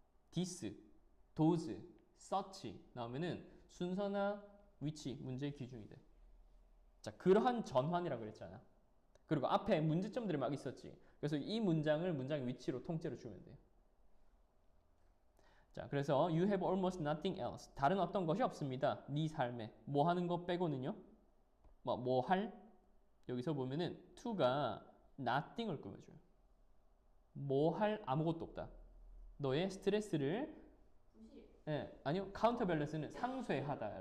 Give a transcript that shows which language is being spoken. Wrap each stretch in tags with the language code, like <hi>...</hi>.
<en>this, those, such</en> <ko>나오면은 순서나 위치, 문제의 기준이 돼. 자, 그러한 전환이라고 그랬잖아. 그리고 앞에 문제점들이 막 있었지. 그래서 이 문장을 문장의 위치로 통째로 주면 돼요. 자, 그래서</ko> <en>you have almost nothing else.</en> <ko>다른 어떤 것이 없습니다. 네 삶에. 뭐 하는 것 빼고는요. 뭐 할? 여기서 보면은 to가 nothing을 꾸며줘요. 뭐 할 아무것도 없다. 너의 스트레스를 아니요. 카운터 밸런스는 상쇄하다.</ko>